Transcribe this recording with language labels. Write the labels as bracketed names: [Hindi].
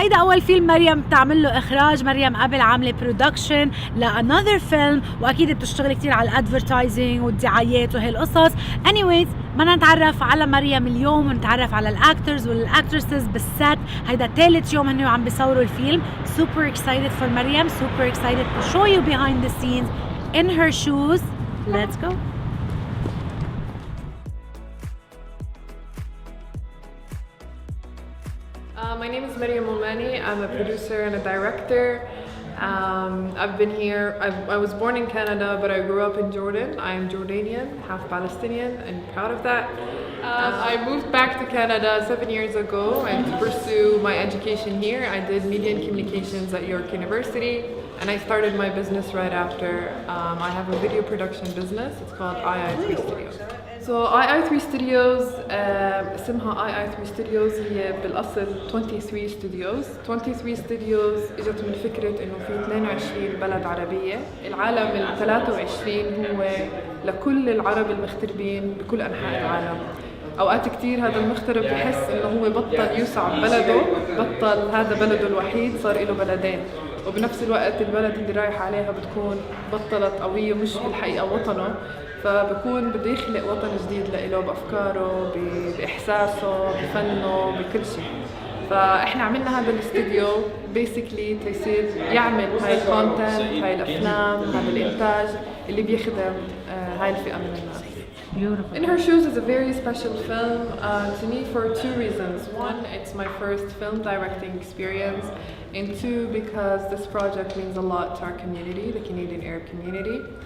[Arabic] هيدا أول فيلم مريم تعمل له إخراج. مريم قبل عاملة برودكشن لأنذر فيلم، وأكيد بتشتغل كتير على الادفرتايزنج والدعايات وهالقصص. anyways بدنا نتعرف على مريم اليوم ونتعرف على الاكترز والاكترسز بالسات. هيدا ثالث يوم هن عم بيصوروا الفيلم. [English] super excited for Mariam, super excited to show you behind the scenes in her shoes. Let's go. My name is Mariam Momani. I'm a producer and a director. I've been here. I was born in Canada, but I grew up in Jordan. I am Jordanian, half Palestinian, and proud of that. I moved back to Canada 7 years ago and to pursue my education here. I did media and communications at York University, and I started my business right after. I have a video production business. It's called II3 Studios. [Arabic] So II3 Studios اسمها II3 Studios هي بالأصل 23 Studios. 23 Studios اجت من فكرة إنه في 22 بلد عربية. العالم ال 23 هو لكل العرب المغتربين بكل أنحاء العالم. أوقات كتير هذا المغترب بحس إنه هو بطل يوسع ببلده، بطل هذا بلده الوحيد، صار له بلدين، وبنفس الوقت البلد اللي رايح عليها بتكون بطلت قوية مش بالحقيقة وطنه، فبكون بده يخلق وطن جديد لإله بأفكاره، بإحساسه، بفنه، بكل شيء. فإحنا عملنا هذا الاستوديو بيسكلي تيصير يعمل هاي الكونتنت، هاي الأفلام، هذا الإنتاج اللي بيخدم هاي الفئة من الناس. [English] Beautiful. In Her Shoes is a very special film to me for two reasons. One, it's my first film directing experience, and two, because this project means a lot to our community, the Canadian Arab community.